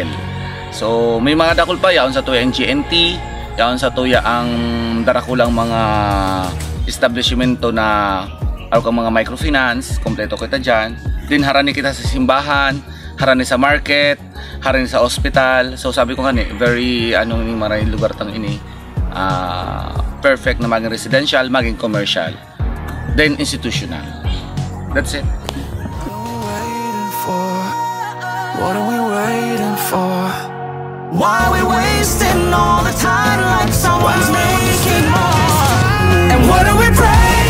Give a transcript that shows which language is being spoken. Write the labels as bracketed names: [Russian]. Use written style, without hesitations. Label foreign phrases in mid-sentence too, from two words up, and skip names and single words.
[Bikol] So may mga dakol pa yaon sa tuya ang GNT, yaon sa tuya ang darakulang mga establishmento na kang mga microfinance, kompleto kita dyan. Din harani kita sa simbahan, harani sa market, harani sa hospital. So [Filipino] sabi ko [Bikol] kani, very anong maraming lugar tang ini, perfect na maging residential, maging commercial, then institutional. [English] That's it. What are we waiting for? Why are we wasting all the time like someone's making more? And what are we praying?